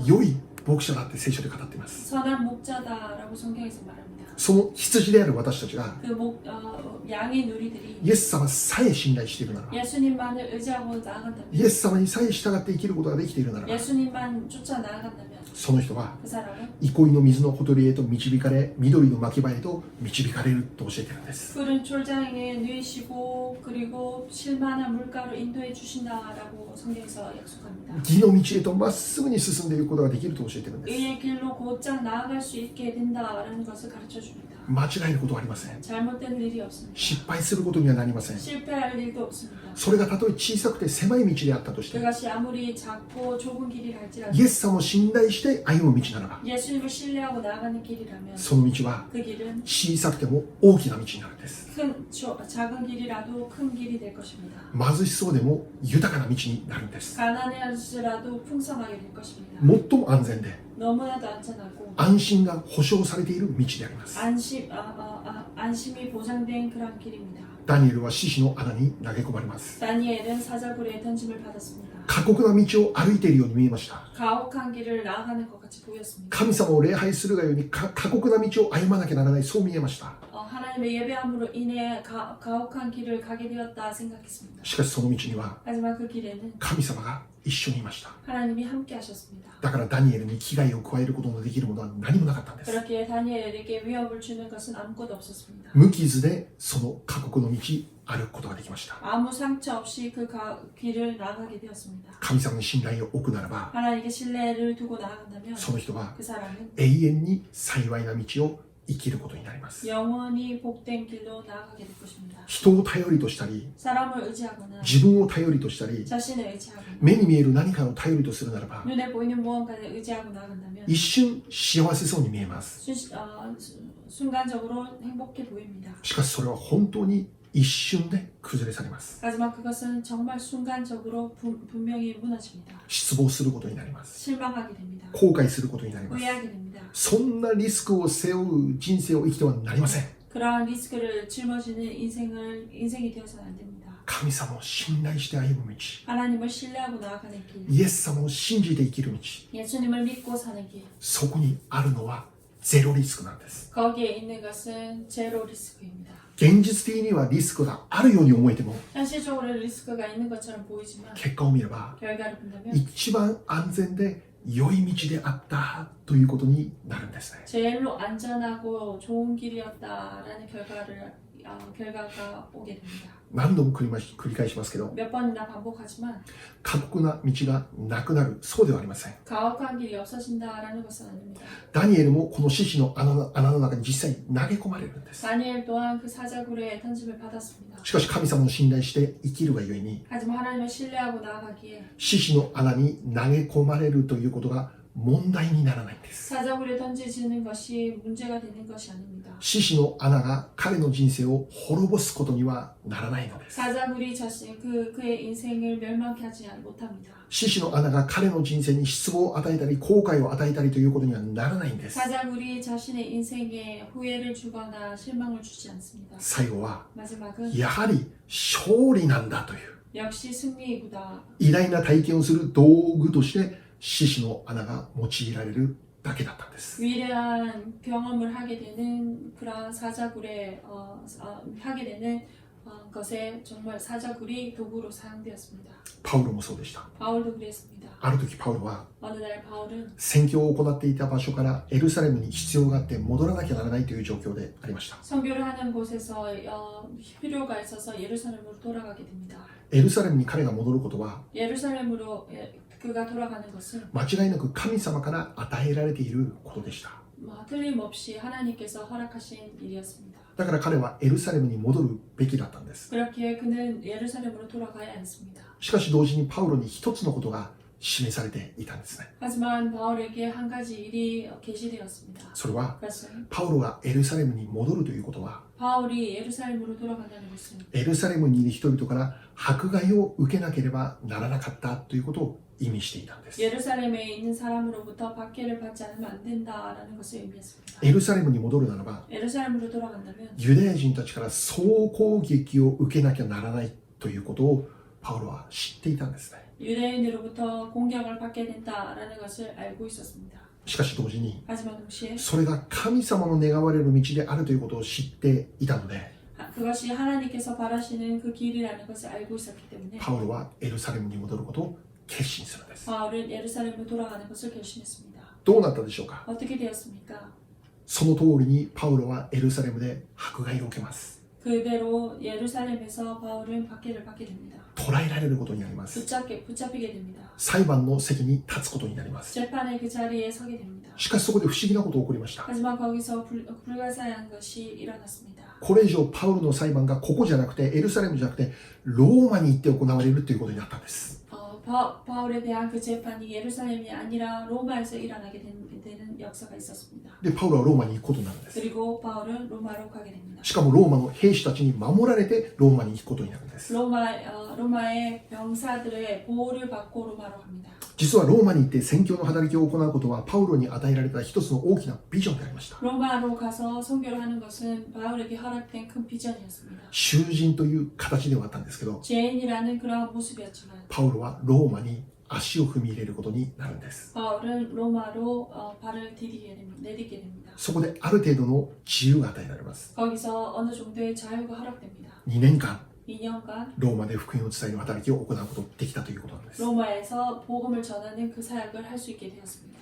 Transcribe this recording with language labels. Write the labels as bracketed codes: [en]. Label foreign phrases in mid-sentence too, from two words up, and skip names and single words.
[ja] 良い牧者だって聖書で語っています。 [ko] 선한 목자다라고 성경에서 말합니다. [ja] その羊である私たちが [ko] 그 양의 누리들이 [ja] イエス様さえ信頼しているならば [ko] 예수님만을 의지하고 나아간다면 [ja] イエス様にさえ従って生きることができているならば [ko] 예수님만 쫓아 나아간다면 [ja] その人は [ko] 그 사람은 [ja] 憩いの水のほとりへと導かれ緑の牧場へと導かれると教えているんです。 [ko] 푸른 쫄장에 누이시고 그리고 쉴만한 물가로 인도해 주신다라고 성경에서 약속합니다. [ja] 義の道へとまっすぐに進んでいくことができると教えているんです。 [ko] 의의 길로 곧장 나아갈 수 있게 된다라는 것을 가르쳐 줍니다. [ja] 間違えることはありません。 [ko] 잘못된 일이 없습니다. [ja] 失敗することにはなりません。 [ko] 실패할 일도 없습니다. [ja] それがたとえ小さくて狭い道であったとして [ko] 그것이 아무리 작고 좁은 길이라 할지라도 [ja] イエス様を信頼して歩む道ならば [ko] 예수님을 신뢰하고 나아가는 길이라면 [ja] その道は [ko] 그 길은 [ja] 小さくても大きな道になるんです。 [ko] 작은 길이라도 큰 길이 될 것입니다. [ja] 貧しそうでも豊かな道になるんです。 [ko] 가난할지라도 풍성하게 될 것입니다. [ja] 最も安全で [ko] 너무나도 안전하고 [ja] 安心が保証されている道であります。 [ko] 안심이 보장된 그런 길입니다. [ja] ダニエルは獅子の穴に投げ込まれます。 [ko] 다니엘은 사자굴에 던짐을 받았습니다. [ja] 過酷な道を歩いているように見えました。 [ko] 가혹한 길을 나아가는 것 같이 보였습니다. [ja] 神様を礼拝するがように過酷な道を歩まなきゃならない、そう見えました。 [ko] 하나님의 예배함으로 인해 가혹한 길을 가게 되었다 생각했습니다. [ja] しかしその道には [ko] 하지만 그 길에는 [ja] 神様が一緒にいました。 [ko] 하나님이 함께 하셨습니다. [ja] だからダニエルに危害を加えることのできるものは何もなかったんです。 [ko] 그렇게 다니엘에게 위협을 주는 것은 아무것도 없었습니다. [ja] 無傷でその過酷の道歩くことができました。 [ko] 아무 상처 없이 그 길을 나아가게 되었습니다. [ja] 神様に信頼を置くならば [ko] 하나님께 신뢰를 두고 나아간다면 [ja] その人は [ko] 그 사람은 [ja] 永遠に幸いな道を生きることになります。 [ko] 영원히 복된 길로 나아가게 될 것입니다. [ja] 人を頼りとしたり [ko] 사람을 의지하거나 [ja] 自分を頼りとしたり [ko] 자신을 의지하거나 [ja] 目に見える何かを頼りとするならば [ko] 눈에 보이는 무언가를 의지하고 나아간다면 [ja] 一瞬幸せそうに見えます。 [ko] 순간적으로 행복해 보입니다. [ja] しかしそれは本当に一瞬で崩れ去ります。 [ko] 하지만 그것은 정말 순간적으로 분명히 무너집니다. [ja] 失望することになります。 [ko] 실망하게 됩니다. [ja] 後悔することになります。 [ko] 후회하게 됩니다. [ja] そんなリスクを背負う人生を生きてはなりません。 [ko] 그러한 리스크를 짊어지는 인생이 되어서는 안 됩니다. [ja] 神様を信頼して歩む道、 [ko] 하나님을 신뢰하고 나아가는 길, [ja] イエス様を信じて生きる道、 [ko] 예수님을 믿고 사는 길, [ja] そこにあるのはゼロリスクなんです。 [ko] 거기에 있는 것은 제로 리스크입니다. [ja] 現実的にはリスクがあるように思えても [ko] 현실적으로 리스크가 있는 것처럼 보이지만 [ja] 結果を見れば [ko] 결과를 본다면 [ja] 一番安全で良い道であったということになるんですね。 [ko] 제일로 안전하고 좋은 길이었다라는 결과가 오게 됩니다. [ja] 何度も繰り返しますけど [ko] 몇 번이나 반복하지만 [ja] 過酷な道がなくなる、そうではありません。 [ko] 가혹한 길이 없어진다라는 것은 아닙니다. [ja] ダニエルもこの獅子の穴の中に実際に投げ込まれるんです。 [ko] 다니엘 또한 그 사자굴에 던짐을 받았습니다. [ja] しかし神様を信頼して生きるがゆえに [ko] 하지만 하나님을 신뢰하고 나아가기에 [ja] 獅子の穴に投げ込まれるということが問題にならないんです。 [ko] 사자굴에 던져지는 것이 문제가 되는 것이 아닙니다. [ja] 獅子の穴が彼の人生を滅ぼすことにはならないのです。 [ko] 사자굴이 그의 인생을 멸망케 하지 못합니다. [ja] 獅子の穴が彼の人生に失望を与えたり後悔を与えたりということにはならないんです。 [ko] 사자굴이 자신의 인생에 후회를 주거나 실망을 주지 않습니다. [ja] 最後は [ko] 마지막은 [ja] やはり勝利なんだという [ko] 역시 승리이구나. [ja] 偉大な体験をする道具として獅子の穴が用いられるだけだったんです。 [ko] 위대한 경험을 하게 되는 그러한 사자굴에 하게 되는 것에 정말 사자굴이 도구로 사용되었습니다. [ja] パウロもそうでした。 [ko] 바울도 그랬습니다. [ja] ある時パウロは [ko] 어느 날 바울은 [ja] 宣教を行っていた場所からエルサレムに必要があって戻らなきゃならないという状況でありました。 [ko] 선교를 하는 곳에서 필요가 있어서 예루살렘으로 돌아가게 됩니다. [ja] エルサレムに彼が戻ることは [ko] 예루살렘으로 그가 돌아가는 것은 [ja] 間違いなく神様から与えられていることでした。 [ko] 틀림없이 하나님께서 허락하신 일이었습니다. [ja] だから彼はエルサレムに戻るべきだったんです。 [ko] 그렇기에 그는 예루살렘으로 돌아가야 했습니다. [ja] しかし同時にパウロに一つのことが示されていたんですね。 [ko] 하지만 바울에게 한 가지 일이 계시되었습니다. [ja] それは [ko] 그것은 [ja] パウロがエルサレムに戻るということは [ko] 바울이 예루살렘으로 돌아간다는 것은 [ja] エルサレムにいる人々から迫害を受けなければならなかったということを意味していたんです。 [ko] 예루살렘에 있는 사람으로부터 박해를 받지 않으면 안 된다라는 것을 의미했습니다. [ja] エルサレムに戻るならば [ko] 예루살렘으로 돌아간다면 [ja] ユダヤ人たちから総攻撃を受けなきゃならないということをパウロは知っていたんですね。 [ko] 유대인으로부터 공격을 받게 된다라는 것을 알고 있었습니다. [ja] しかし同時に [ko] 하지만 동시에 [ja] それが神様の願われる道であるということを知っていたので [ko] 그것이 하나님께서 바라시는 그 길이라는 것을 알고 있었기 때문에 [ja] パウロはエルサレムに戻ることを決心するんです。 [ko] 바울은 예루살렘으로 돌아가는 것을 결심했습니다. [ja] どうなったでしょうか。 [ko] 어떻게 되었습니까? [ja] その通りにパウロはエルサレムで迫害を受けます。 [ko] 그대로 예루살렘에서 바울은 박해를 받게 됩니다. [ja] 捕らえられることになります。 [ko] 붙잡히게 됩니다. [ja] 裁判の席に立つことになります。 [ko] 재판의 그 자리에 서게 됩니다. [ja] しかしそこで不思議なことが起こりました。 [ko] 하지만 거기서 불가사의한 것이 일어났습니다. [ja] これ以上パウロの裁判がここじゃなくてエルサレムじゃなくてローマに行って行われるということになったんです。 [ko] 바울에 대한 그 재판이 예루살렘이 아니라 로마에서 일어나게 되는 역사가 있었습니다. [ja] でパウロはローマに行くことになるんです。 [ko] 그리고 바울은 로마로 가게 됩니다. [ja] しかもローマの兵士たちに守られてローマに行くことになるんです。 [ko] 로마의 병사들의 보호를 받고 로마로 갑니다. [ja] 実はローマに行って宣教の働きを行うことはパウロに与えられた一つの大きなビジョンでありました。 [ko] 로마로 가서 선교를 하는 것은 바울에게 허락된 큰 비전이었습니다. [ja] 囚人という形ではあったんですけど、 [ko] 죄인이라는 그러한 모습이었지만 [ja] パウロはローマに足を踏み入れることになるんです。 [ko] 바울은 로마로 발을 내딛게 됩니다. [ja] そこである程度の自由が与えられます。 [ko] 거기서 어느 정도의 자유가 허락됩니다. [ja] 2 年間 [ko] 2년간 [ja] ローマで福音を伝える働きを行うことができたということなんです。 [ko] 로마에서 복음을 전하는 그 사역을 할 수 있게 되었습니다.